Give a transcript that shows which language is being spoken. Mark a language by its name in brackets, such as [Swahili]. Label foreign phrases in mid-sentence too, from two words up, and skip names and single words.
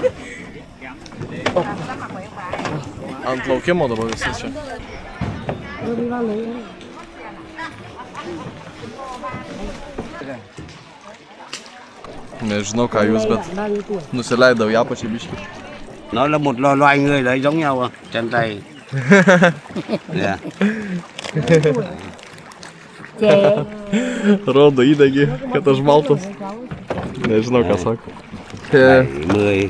[Lithuanian] Ant laukimo dabar visi čia. Nežinau ką jūs, bet nusileidau ją pačią biškį. [Vietnamese] Nó là một loài người đấy giống nhau à, chân tay. [Lithuanian] Yeah. Rodo įdegį, kad aš baltas. Nežinau ką sako. 10.